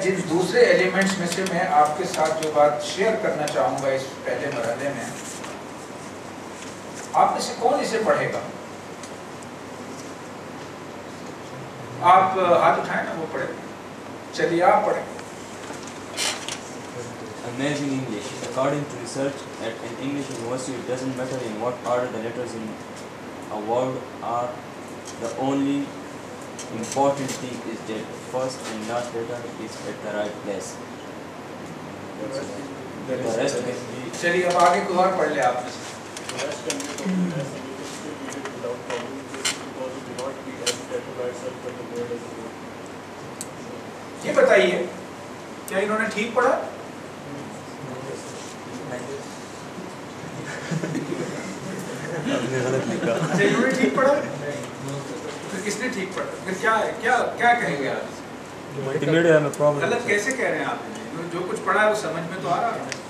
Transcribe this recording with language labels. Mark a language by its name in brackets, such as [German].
[Urdu] جن دوسرے ایلیمنٹس میں سے میں آپ کے ساتھ جو بات شیئر کرنا چاہوں گا اس پہلے مرحلے میں، آپ میں سے کون اسے پڑھے گا؟ آپ ہاتھ اٹھائیں نا، وہ پڑھے. چلیے آپ پڑھیں. [English] Amazing English. According to research at an English university, it doesn't matter in what order the letters in a word are. The only important thing is that the first and last letter is at the right place. The rest can be. [Urdu] چلیے اب آگے کوئی اور پڑھ لے آپ میں سے. [English] The rest can be completed as English is still read it without problem, because it do not read as letter by itself but the word as a whole. [Urdu] یہ بتائیے کیا انہوں نے ٹھیک پڑھا؟ اچھا انہوں نے ٹھیک پڑھا؟ پھر کس نے ٹھیک پڑھا؟ پھر کیا کہیں گے آپ؟ غلط کیسے کہہ رہے ہیں آپ؟ جو کچھ پڑھا ہے وہ سمجھ میں تو آ رہا ہے.